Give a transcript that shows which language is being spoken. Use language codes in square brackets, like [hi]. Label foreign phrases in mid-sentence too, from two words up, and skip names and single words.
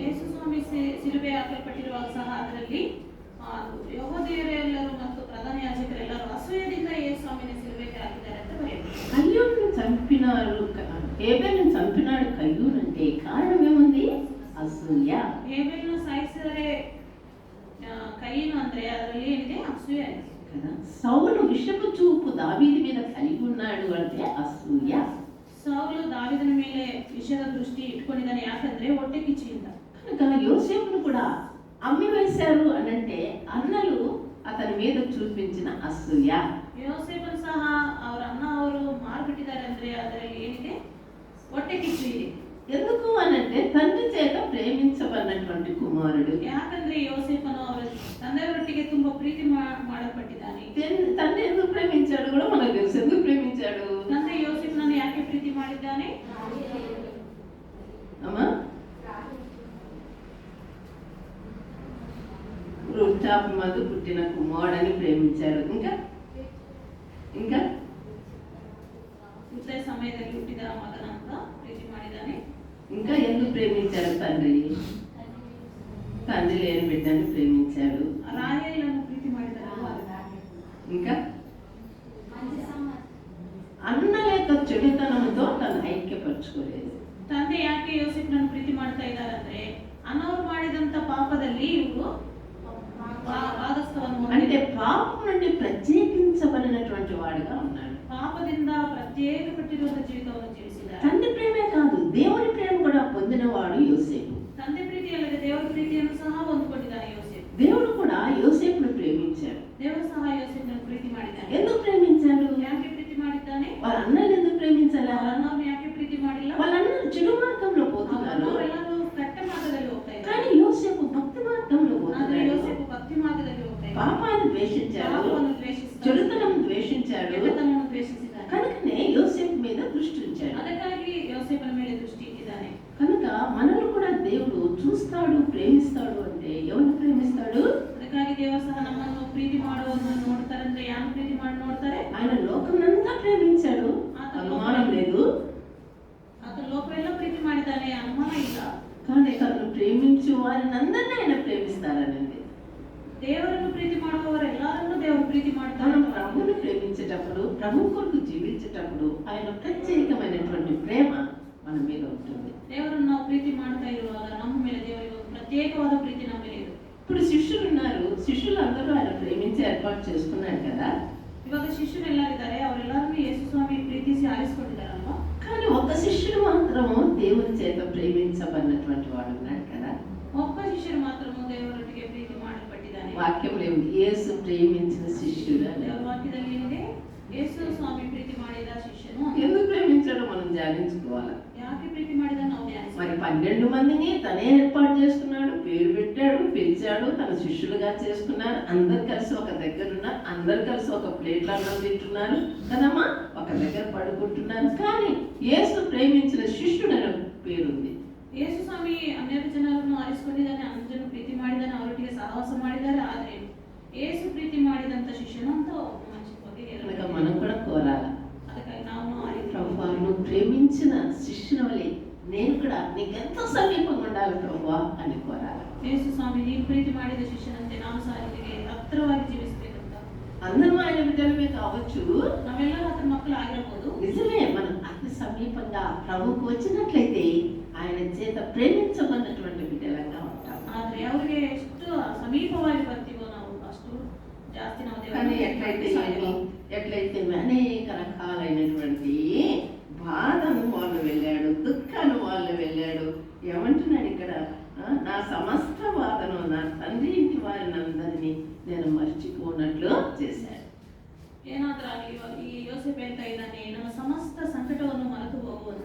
[kn] ಯೇಸು ಸ್ವಾಮಿ ಸಿಲುಬೆ ಹಾಕಲ್ಪಟ್ಟಿರುವಾಗ ಸಹ ಅದರಲ್ಲಿ ಯೆಹೂದ್ಯರೆಲ್ಲರೂ ಮತ್ತು ಪ್ರಧಾನ ಯಾಜಕರೆಲ್ಲರೂ ಅಸೂಯದಿಂದ ಯೇಸು ಸ್ವಾಮಿನ ಸಿಲುಬೆಗೆ ಹಾಕಿದ್ದಾರೆ ಅಂತ ಬರೆಯಬಹುದು. [te] కయ్యూరును చంపినాడు, హేబెలును చంపినాడు కయ్యూరు అంటే కారణం ఏముంది? అసూయ. [kn] ಹೇಬೆಲನ್ನು ಸಾಯಿಸಿದರೆ ಕೈಯಿನು ಅಂದ್ರೆ ಅದರಲ್ಲಿ ಏನಿದೆ? ಅಸೂಯ ಇದೆ [te] కదా. సౌలు విషపు చూపు దావీదు మీద కలిగి ఉన్నాడు అంటే అసూయ. [kn] ಸೌಲು ದಾವೀದನ ಮೇಲೆ ವಿಷದ ದೃಷ್ಟಿ ಇಟ್ಕೊಂಡಿದ್ದಾನೆ, ಯಾಕಂದ್ರೆ ಹೊಟ್ಟೆ ಕಿಚ್ಚಿಯಿಂದ. [te] కనుక యోసేపును కూడా అమ్మి వేశారు అనంటే అన్నలు అతని మీద చూపించిన అసూయ. [kn] ಯೋಸೇಫನು ಸಹ ಅವರ ಅಣ್ಣ ಅವರು ಮಾರ್ಬಿಟ್ಟಿದ್ದಾರೆ ಅಂದ್ರೆ ಅದರಲ್ಲಿ ಏನಿದೆ? ಹೊಟ್ಟೆ ಕಿಚ್ಚು ಇದೆ. [te] ఎందుకు అనంటే తండ్రి చేత ప్రేమించబడినటువంటి కుమారుడు. [kn] ಯಾಕಂದ್ರೆ ಯೋಸೇಫನು ಅವರ ತಂದೆಯವರೊಟ್ಟಿಗೆ ತುಂಬಾ ಪ್ರೀತಿ ಮಾಡಲ್ಪಟ್ಟಿದ್ದಾನೆ. [te] తండ్రి ఎందుకు ప్రేమించాడు కూడా మనకు తెలుసు. ఎందుకు ప్రేమించాడు? [kn] ತಂದೆ ಯೋಸೇಫನನ್ನು ಯಾಕೆ ಪ್ರೀತಿ ಮಾಡಿದ್ದಾನೆ? [te] అమ్మా, వృద్ధాప్య మధ్య పుట్టిన కుమారుడని ప్రేమించాడు. ఇంకా ఇంకా [kn] ವೃದ್ಧ ಸಮಯದಲ್ಲಿ ಹುಟ್ಟಿದ ಮಗನಂತ ಪ್ರೀತಿ ಮಾಡಿದ್ದಾನೆ. [te] ఇంకా ఎందుకు ప్రేమించాడు తండ్రి? తండ్రి లేని బిడ్డని ప్రేమించాడు. [kn] ರಾಹೇಲನ್ನು ಪ್ರೀತಿ ಮಾಡಿದ್ದಾರಲ್ವಾ? [te] ఇంకా అన్న యొక్క చెడుతనంతో తను ఐక్యపరచుకోలేదు. [kn] ತಂದೆ ಯಾಕೆ ಯೋಸೇಫನನ್ನು ಪ್ರೀತಿ ಮಾಡ್ತಾ ಇದ್ದಾರಂದ್ರೆ ಅಣ್ಣವರು ಮಾಡಿದಂತ ಪಾಪದಲ್ಲಿ ಇವರು ಭಾಗಸ್ಥವನ್ನು [te] అంటే పాపం నుండి ప్రత్యేకించబడినటువంటి వాడుగా ఉన్నాడు. [kn] ಪಾಪದಿಂದ ಪ್ರತ್ಯೇಕಪಟ್ಟಿರುವಂತ ಜೀವಿತವನ್ನು ಜೀವಿಸಿದ್ದಾರೆ. [te] తండ్రి ప్రేమే కాదు, దేవుని ప్రేమ కూడా పొందినవాడు యోసేపు. [kn] ತಂದೆ ಪ್ರೀತಿ ಅಲ್ಲದೆ ದೇವರ ಪ್ರೀತಿಯನ್ನು ಸಹ ಹೊಂದಿಕೊಂಡಿದ್ದಾನೆ ಯೋಸೇಫ್. [te] దేవుడు కూడా యోసేపును ప్రేమించాడు. [kn] ದೇವರು ಸಹ ಯೋಸೇಫನನ್ನು ಪ್ರೀತಿ ಮಾಡಿದ್ದಾನೆ. [te] ఎందుకు ప్రేమించాడు? [kn] ಯಾಕೆ ಪ್ರೀತಿ ಮಾಡಿದ್ದಾನೆ? [te] వాళ్ళ అన్నలు ఎందుకు ప్రేమించాలా? [kn] ಅವರ ಅಣ್ಣವ್ರನ್ನ ಯಾಕೆ ಪ್ರೀತಿ ಮಾಡಿಲ್ಲ? [te] వాళ్ళ అన్నలు చెడు మార్గంలో పోతున్నారు, [kn] ಅವರೆಲ್ಲರೂ ಕೆಟ್ಟ ಮಾರ್ಗದಲ್ಲಿ ಹೋಗ್ತಾ ಇದ್ದಾರೆ. [te] కానీ యోసేపు భక్తి మార్గంలో [kn] ಆದ್ರೆ [te] పోతున్నాడు. [kn] ಯೋಸೇಫ್ ಭಕ್ತಿ ಮಾರ್ಗದಲ್ಲಿ ಹೋಗ್ತಾ ಇದ್ದಾನೆ. [te] పాపాన్ని ద్వేషించాడు, [kn] ಪಾಪವನ್ನು ದ್ವೇಷಿಸಿದ್ದಾನೆ, [te] చెడుతనం ద్వేషించాడు. [kn] ಕೆಟ್ಟತನವನ್ನು ದ್ವೇಷಿಸಿದ್ದಾನೆ. [te] కనుకనే యోసేపు మీద దృష్టి ఉంచాడు. [kn] ಅದಕ್ಕಾಗಿ ಯೋಸೇಫನ ಮೇಲೆ ದೃಷ್ಟಿ ಇಟ್ಟಿದ್ದಾನೆ. [te] కనుక మనల్ని కూడా దేవుడు చూస్తాడు, ప్రేమిస్తాడు. అంటే ఎవరిని ప్రేమిస్తాడు? [kn] ಅದಕ್ಕಾಗಿ ದೇವರು ಸಹ ನಮ್ಮನ್ನು ಪ್ರೀತಿ ಮಾಡುವವರನ್ನು ನೋಡ್ತಾರೆ. ಅಂದ್ರೆ ಯಾರು ಪ್ರೀತಿ ಮಾಡಿ ನೋಡ್ತಾರೆ? [te] ఆయన లోకమంతా ప్రేమించాడు, అనుమానం లేదు. [kn] ಆತ ಲೋಕವೆಲ್ಲ ಪ್ರೀತಿ ಮಾಡಿದ್ದಾನೆ, ಅನುಮಾನ ಇಲ್ಲ. [te] కానీ తను ప్రేమించు వారిని అందరినీ ఆయన ప్రేమిస్తారనండి. [kn] ದೇವರನ್ನು ಪ್ರೀತಿ ಮಾಡುವವರೆಲ್ಲರನ್ನು ದೇವರು ಪ್ರೀತಿ ಮಾಡ್ತಾರೆ. [te] మనం ప్రభువుని ప్రేమించేటప్పుడు, ప్రభు కొరకు జీవించేటప్పుడు ఆయన ప్రత్యేకమైనటువంటి ప్రేమ మన మీద ఉంటుంది. [kn] ದೇವರನ್ನು ನಾವು ಪ್ರೀತಿ ಮಾಡ್ತಾ ಇರುವಾಗ ನಮ್ಮ ಮೇಲೆ ದೇವರಿಗೆ ಒಂದು ಪ್ರತ್ಯೇಕವಾದ ಪ್ರೀತಿ ನಮ್ಮ ಮೇಲೆ ಇದೆ. [te] ఇప్పుడు శిష్యులు ఉన్నారు, శిష్యులు అందరూ ఆయన ప్రేమించి ఏర్పాటు చేసుకున్నారు కదా. [kn] ಇವಾಗ ಶಿಷ್ಯರೆಲ್ಲರಿದ್ದಾರೆ, ಅವರೆಲ್ಲರನ್ನು ಯೇಸು ಸ್ವಾಮಿ ಪ್ರೀತಿಸಿ ಆರಿಸಿಕೊಂಡಿದ್ದಾರಲ್ವಾ? [te] కానీ ఒక శిష్యుడు మాత్రం దేవుని చేత ప్రేమించబడినటువంటి వాడు ఉన్నాడు కదా. [kn] ಒಬ್ಬ ಶಿಷ್ಯರು ಮಾತ್ರ ದೇವರೊಟ್ಟಿಗೆ ಪ್ರೀತಿ ಮಾಡಲ್ಪಟ್ಟಿದ್ದಾನೆ. [te] వాక్యంలో ఏముంది? యేసు ప్రేమించిన శిష్యుడు అని. [kn] ದೇವರ ವಾಕ್ಯದಲ್ಲಿ ಏನಿದೆ? ಯೇಸು ಸ್ವಾಮಿ ಪ್ರೀತಿ ಮಾಡಿದ ಶಿಷ್ಯನು. [te] ఎందుకు ప్రేమించాడో మనం ధ్యానించుకోవాలి. [kn] ಯಾಕೆ ಪ್ರೀತಿ ಮಾಡಿದ ನಾವು ಧ್ಯಾನಿಸಬೇಕು. [te] మరి 12 మందిని తనే ఏర్పాటు చేసుకున్నాడు, పేరు పెట్టాడు, పిలిచాడు, తన శిష్యులుగా చేసుకున్నారు. అందరు కలిసి ఒక దగ్గర ఉన్నారు, అందరు కలిసి ఒక ప్లేట్లో అన్నం తింటున్నారు కదమ్మా, ఒక దగ్గర పడుకుంటున్నారు. కానీ యేసు ప్రేమించిన శిష్యుడు అనే పేరుంది. [kn] ಯೇಸು ಸ್ವಾಮಿ 12 ಜನರನ್ನು ಆರಿಸಿಕೊಂಡಿದ್ದಾನೆ, 11 ಜನ ಪ್ರೀತಿ ಮಾಡಿದ್ದಾನೆ, ಅವರೊಟ್ಟಿಗೆ ಸಹವಾಸ ಮಾಡಿದ್ದಾರೆ. ಆದ್ರೆ ಯೇಸು ಪ್ರೀತಿ ಮಾಡಿದಂತ ಶಿಷ್ಯನು ಅಂತ ಒಬ್ಬ ಮನುಷ್ಯನ ಬಗ್ಗೆ [te] కనుక మనం కూడా కోరాలి, [kn] ಅದಕ್ಕಾಗಿ ನಾವು [te] ప్రభువా నువ్వు ప్రేమించిన శిష్యుని వలె నేను కూడా నీకెంతో సమీపంగా ఉండాలి ప్రభువా అని కోరాలి. [kn] ಯೇಸು ಸ್ವಾಮಿ ನೀನು ಪ್ರೀತಿ ಮಾಡಿದ ಶಿಷ್ಯನಂತೆ ನಾನು ಸಹ ನಿನಗೆ ಹತ್ತಿರವಾಗಿ ಜೀವಿಸಬೇಕಂತ. [te] అందరూ ఆయన బిడ్డలమే కావచ్చు, [kn] ನಾವೆಲ್ಲರೂ ಆತನ ಮಕ್ಕಳು ಆಗಿರಬಹುದು. [te] నిజమే. మనం అతి సమీపంగా ప్రభువుకు వచ్చినట్లయితే ఆయన చేత ప్రేమించబడినటువంటి బిడ్డలంగా ఉంటాం. [kn] ಆದ್ರೆ ಅವರಿಗೆ ಎಷ್ಟು ಸಮೀಪವಾಗಿ ಬರ್ತೀವೋ ನಾವು ಅಷ್ಟು ಜಾಸ್ತಿ ನಾವು [te] కానీ [kn] ದೇವರನ್ನು [te] ఎట్లయితే అనేక రకాలైనటువంటి బాధను వాళ్ళు వెళ్ళాడు, దుఃఖాలు వాళ్ళు వెళ్ళాడు. ఏమంటున్నాడు ఇక్కడ? నా సమస్త బాధను నా తండ్రి ఇంటి వారిని అందరినీ నేను మర్చిపోనట్లు చేశాడు. [kn] ಏನಾದ್ರೂ ಆಗಲಿ, ಈ ಯೋಸೇಫ್ ಹೇಳ್ತಾ ಇದ್ದಾನೆ, ನನ್ನ ಸಮಸ್ತ ಸಂಕಟವನ್ನು ಮರೆತು ಹೋಗು.